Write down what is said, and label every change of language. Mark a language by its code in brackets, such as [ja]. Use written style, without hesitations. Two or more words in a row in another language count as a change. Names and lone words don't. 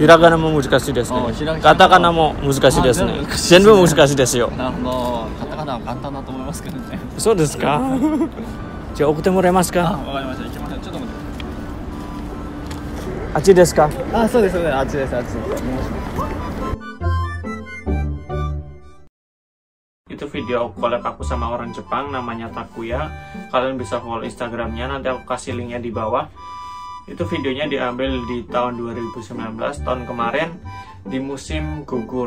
[ja] ひらがなも難しいですね。カタカナも難しいですね。全部難しいですよ。なるほど。カタカナは簡単だと思いますけどね。そうですか？じゃあ送ってもらえますか？わかりました。行きましょう。ちょっと待って。あっちですか？そうです。あっちです。 [id] Itu video collab aku sama orang Jepang namanya Takuya. Kalian bisa follow Instagramnya, nanti aku kasih linknya di bawah. Itu videonya diambil di tahun 2019, tahun kemarin di musim gugur.